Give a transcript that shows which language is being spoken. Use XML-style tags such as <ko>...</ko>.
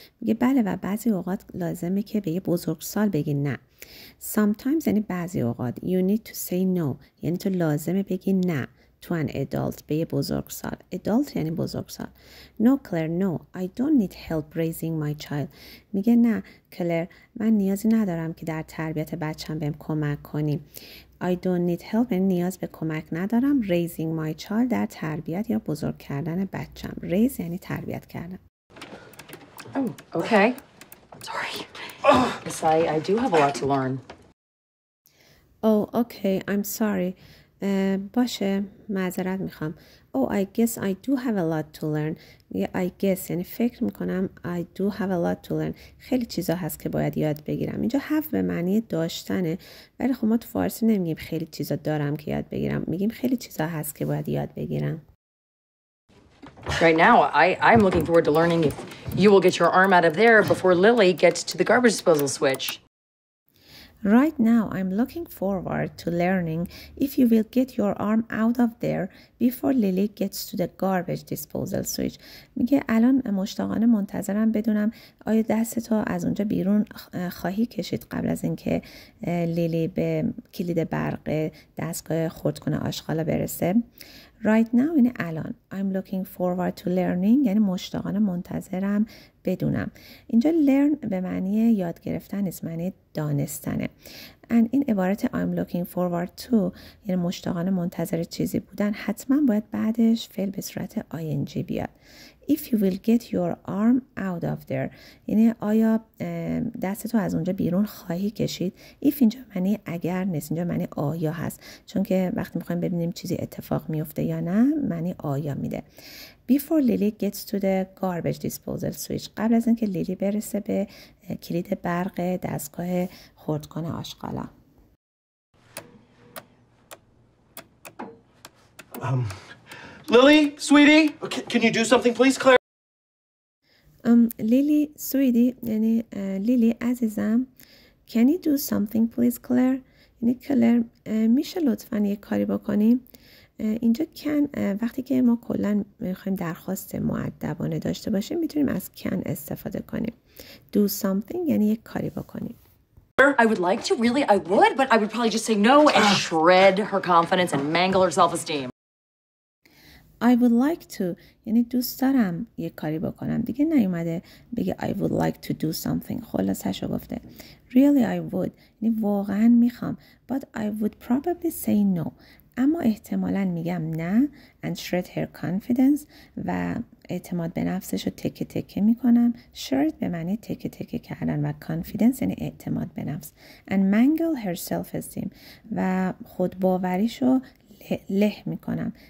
<fa>میگه بله و بعضی اوقات لازمه که به یه بزرگسال بگی نه. Sometimes یعنی بعضی اوقات.</fa> <en>You need to say no.</en> <fa>یعنی تو لازمه بگی نه.</fa> <en>To an adult</en> <fa>به یه بزرگسال. Adult یعنی بزرگسال.</fa> <en>No, Claire, no. I don't need help raising my child.</en> <fa>میگه نه کلر من نیازی ندارم که در تربیت بچم بهم کمک کنی.</fa> <en>I don't need help</en> <fa>یعنی نیاز به کمک ندارم.</fa> <en>Raising my child</en> <fa>در تربیت یا بزرگ کردن بچم. Raise یعنی تربیت کردن.</fa> <en>Oh, okay. Sorry. Yes, I do have a lot to learn. Oh, okay. I'm sorry.</en> <fa>باشه معذرت میخوام.</fa> <en>Oh, I guess I do have a lot to learn. I guess</en> <fa>یعنی فکر میکنم</fa> <en>I do have a lot to learn.</en> <fa>خیلی چیزا هست که باید یاد بگیرم. اینجا have به معنی داشتنه ولی خب ما تو فارسی نمیگیم خیلی چیزا دارم که یاد بگیرم. میگیم خیلی چیزا هست که باید یاد بگیرم.</fa> <en>Right now, I'm looking forward to learning if you will get your arm out of there before Lily gets to the garbage disposal switch. Right now, I'm looking forward to learning if you will get your arm out of there before Lily gets to the garbage disposal switch.</en> <fa>میگه الان مشتاقانه منتظرم بدونم آیا دستتو از اونجا بیرون خواهی کشید قبل از اینکه لیلی به کلید برق دستگاه خردکن آشغالا برسه.</fa> <en>Right now</en> <fa>یعنی الان.</fa> <en>I'm looking forward to learning</en> <fa>یعنی مشتاقانه منتظرم بدونم. اینجا learn به معنی یاد گرفتن است، معنی دانستنه. and این عبارت</fa> <en>I'm looking forward to</en> <fa>یعنی مشتاقانه منتظر چیزی بودن حتما باید بعدش فعل به صورت ing بیاد.</fa> <en>If you will get your arm out of there</en> <fa>یعنی آیا دستتو از اونجا بیرون خواهی کشید. If اینجا معنی اگر نیست، اینجا معنی آیا هست، چون که وقتی میخوایم ببینیم چیزی اتفاق میفته یا نه معنی آیا میده.</fa> <en>Before Lily gets to the garbage disposal switch</en> <fa>قبل از اینکه لیلی برسه به کلید برق دستگاه خردکن آشغالا.</fa> <en>Lily, sweetie, can you do something, please, Claire?</en> <fa>لیلی sweetie یعنی لیلی عزیزم.</fa> <en>Can you do something please Claire؟</en> <fa>یعنی کلر میشه لطفاً یک کاری بکنیم. اینجا can وقتی که ما کلاً میخوایم درخواست مؤدبانه داشته باشیم میتونیم از can استفاده کنیم.</fa> <en>Do something</en> <fa>یعنی یک کاری بکنیم.</fa> <en>I would like to, really, I would, but I would probably just say no and shred her confidence and mangle her self-esteem. I would like to</en> <fa>یعنی دوست دارم یک کاری بکنم. دیگه نیومده بگه</fa> <en>I would like to do something.</en> <fa>خلاصش رو گفته.</fa> <en>Really I would</en> <fa>یعنی واقعا میخوام.</fa> <en>But I would probably say no.</en> <fa>اما احتمالاً میگم نه</fa> <en>and shred her confidence</en> <fa>و اعتماد به نفسش رو تکه تکه میکنم. shred به معنی تکه تکه کردن و confidence یعنی اعتماد به نفس.</fa> <en>and mangle her self-esteem</en> <fa>و خودباوریش رو له میکنم.</fa>